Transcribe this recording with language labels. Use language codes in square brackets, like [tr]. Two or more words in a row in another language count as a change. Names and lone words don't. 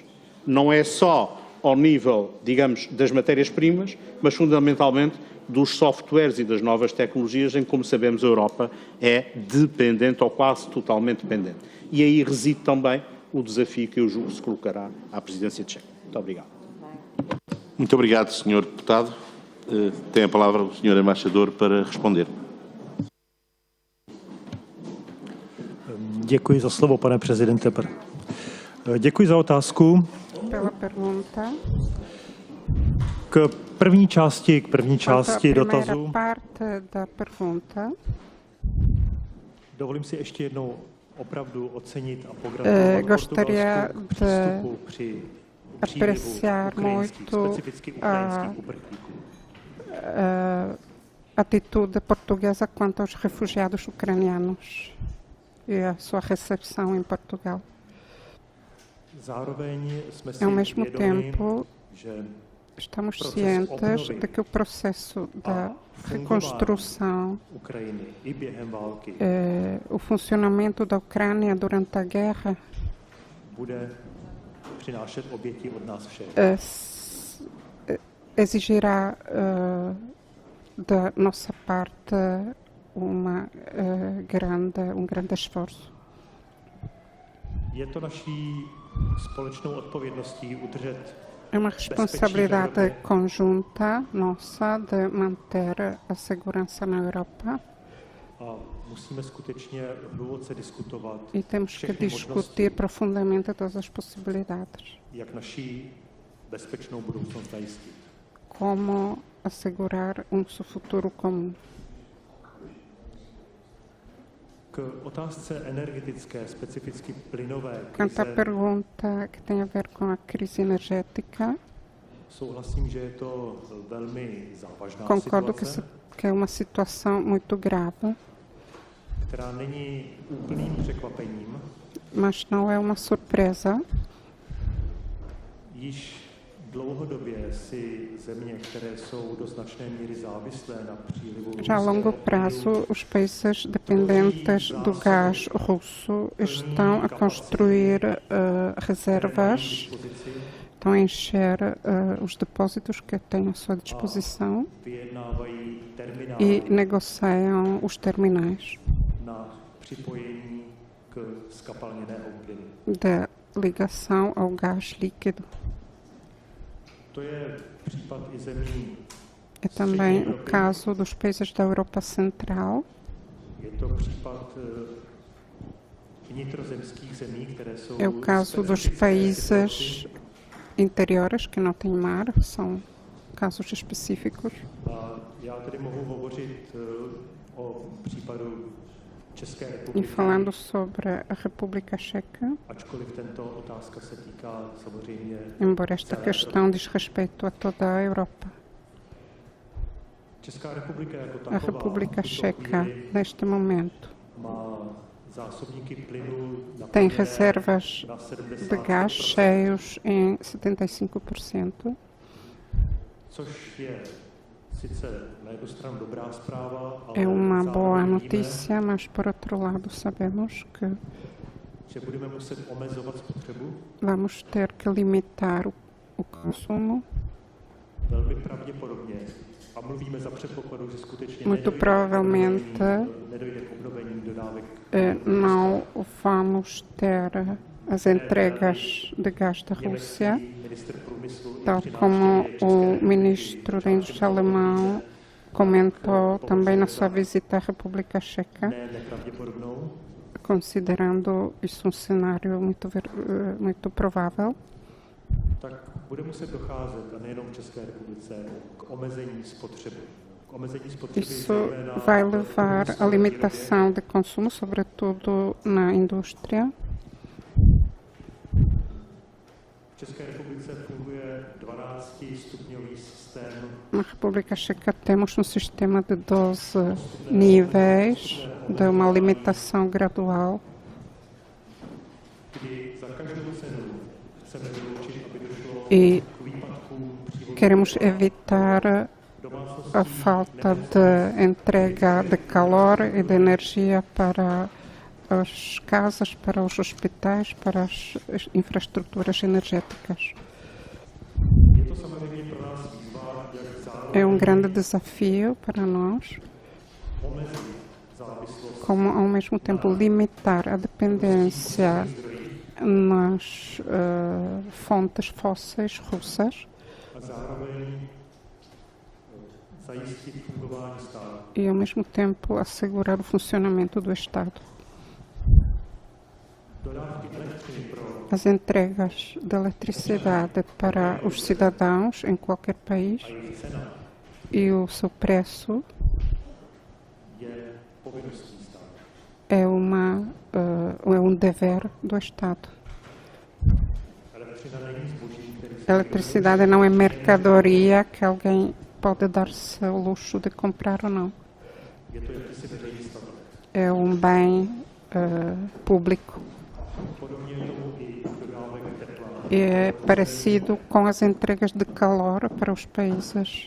[pt] Não é só ao nível, digamos, das matérias-primas, mas fundamentalmente dos softwares e das novas tecnologias, em que, como sabemos, a Europa é dependente ou quase totalmente dependente. E aí reside também o desafio que eu julgo se colocará à Presidência tcheca. Muito obrigado. Muito obrigado, Sr. Deputado. Tem a palavra o Sr. Embaixador para responder. [cs] Děkuji za slovo, pane prezidente. Děkuji za otázku. [pt] Pela pergunta. [cs] K první části dotazu. [pt] Parte da pergunta. [cs] Dovolím si ještě jednou opravdu ocenit a pogratulovat portugalskému přístupu při přílivu ukrajinských, specificky ukrajinských uprchlíků. [pt] Atitude portuguesa quanto aos refugiados ucranianos e a sua recepção em Portugal. [cs] Zároveň jsme si [pt] Ao mesmo [cs] vědomi, [pt] tempo, [cs] že [pt] estamos cientes de que o processo da reconstrução, [cs] Ukrajiny i během války [pt] o funcionamento da Ucrânia durante a guerra, [cs] bude přinášet oběti od nás všech. [pt] Exigirá da nossa parte um grande esforço. [cs] Je to naší společnou odpovědností udržet [pt] É uma responsabilidade conjunta nossa de manter a segurança na Europa [cs] a musíme skutečně hluboce diskutovat, [pt] e temos que discutir profundamente todas as possibilidades. [cs] jak naší bezpečnou budoucnost zajistit. [pt] Como assegurar futuro comum. [cs] K otázce energetické, specificky plynové [pt] Quanto à [cs] krize, [pt] pergunta que tem a ver com a crise energética, [cs] souhlasím, že je to velmi závažná [pt] concordo [cs] situace, [pt] que é uma situação muito grave, [cs] která není úplným překvapením. [pt] mas não é uma surpresa. [cs] Již dlouhodobě si země, které jsou do značné míry závislé na přílivu [pt] Já a longo prazo, os países dependentes do gás russo estão a construir reservas, estão a encher os depósitos que têm à sua disposição [cs] vyjednávají terminály [pt] e negociam os terminais [cs] na připojení k skapalněného plynu. [pt] da ligação ao gás líquido. [cs] To je případ i zemí. [pt] É também o caso dos países da Europa Central. [cs] Je to případ vnitrozemských zemí, které jsou [pt] É o caso dos [cs] specifické [pt] países [cs] situaci. [pt] interiores que não têm mar, são casos específicos. [cs] A já tedy mohu hovořit o případu České [pt] E [cs] republiky, [pt] falando sobre a República Checa, [cs] ačkoliv tento otázka se týká samozřejmě [pt] embora esta questão diz respeito a toda a Europa. [cs] Česká republika jako [pt] A [cs] taková [pt] República [cs] v tuto [pt] Checa, [cs] chvíli [pt] neste momento, [cs] má zásobníky plynu [pt] tem [cs] naplněné [pt] reservas [cs] na [pt] de gás [cs] 75%, [pt] cheios em 75%, [cs] což je sice na jednu stranu dobrá zpráva, ale [pt] é uma boa [cs] zároveň víme, [pt] notícia, mas por outro lado sabemos que [cs] že budeme muset omezovat spotřebu? [pt] Vamos ter que limitar o consumo. [cs] Velmi pravděpodobně. A mluvíme za předpokladu, že skutečně [pt] Muito provavelmente [cs] nedojde k obnovení dodávek. [pt] não vamos ter as entregas de gás da Rússia, [cs] Minister průmyslu [pt] tal como o ministro da Indústria alemão comentou também na sua visita à República Checa, [cs] ne nepravděpodobnou, [pt] considerando isso cenário muito provável. [cs] tak bude muset docházet, a nejenom v České republice, k omezení spotřeby. K omezení spotřeby [pt] Isso [cs] zejména [pt] vai [cs] v [pt] levar à limitação de consumo, sobretudo na indústria. [cs] V České republice funguje 12-stupňový systém [pt] Na República Checa temos um sistema de 12 níveis, de uma limitação gradual, [cs] kdy za každou cenu chceme vyloučit, aby došlo [pt] e [cs] k výpadkům přívodu [pt] queremos evitar a falta de entrega de calor e de energia para as casas, para os hospitais, para as infraestruturas energéticas. [cs] Je to samozřejmě pro nás výzva, jak zároveň [pt] É grande desafio para nós, [cs] omezit závislost [pt] como ao mesmo tempo limitar a dependência nas fontes fósseis russas [cs] a zároveň zajistit fungování státu. [pt] e ao mesmo tempo assegurar o funcionamento do Estado. [cs] Dodávky elektřiny pro [pt] As entregas de eletricidade para os cidadãos em qualquer país [cs] jejich cena [pt] e o seu preço [cs] je povinností státu. [pt] é um dever do Estado. [cs] Elektřina není zboží, který [pt] A eletricidade não é mercadoria que alguém pode dar-se o luxo de comprar ou não. [cs] je to jakýsi veřejný statek. [pt] É bem público. [cs] Podobně je tomu i u dodávek tepla. [pt] E é parecido com as entregas de calor para os países